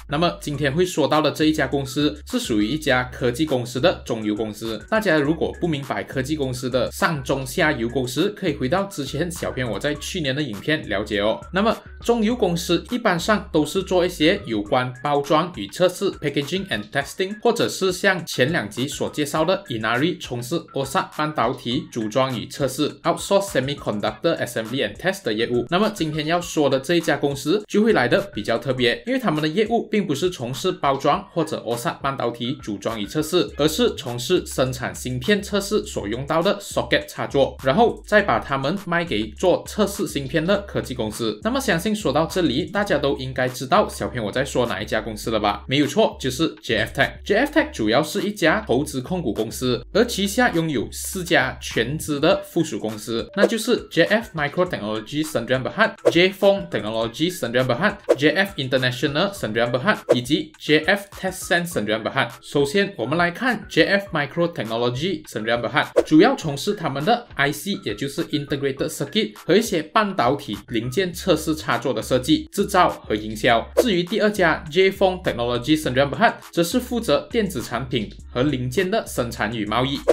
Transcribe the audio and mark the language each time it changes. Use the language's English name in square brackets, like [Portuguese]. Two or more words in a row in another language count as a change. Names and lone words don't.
[Chinese] 那么今天会说到的这一家公司是属于一家科技公司的中游公司。大家如果不明白科技公司的上中下游公司，可以回到之前小编我在去年的影片了解哦。那么中游公司一般上都是做一些有关包装与测试 [English] packaging and testing， [Chinese] 或者是像前两集所介绍的 Inari 从事 OSAT 半导体组装与测试 [English] outsource semiconductor assembly and test [Chinese] 的业务。那么今天要说的这一家公司就会来的比较特别，因为他们的业务并不是从事包装或者 OSAT 半导体组装与测试，而是从事生产芯片测试所用到的 socket 插座，然后再把它们卖给做测试芯片的科技公司。那么相信说到这里，大家都应该知道小编我在说哪一家公司了吧？没有错，就是 JFTech。JFTech 主要是一家投资控股公司，而旗下拥有4家全资的附属公司，那就是 JF Microtechnology Sdn Bhd、JFong Technology Sdn Bhd、JF International Sdn Bhd 以及 JF TestSense Sdn Bhd。首先我们来看 JF Microtechnology Sdn Bhd，主要从事他们的 IC， 也就是 [English] Integrated Circuit [Chinese] 和一些半导体零件测试插座的设计、制造和营销。至于第二家 JFong Technology Sdn Bhd，则是负责电子产品和零件的生产与贸易。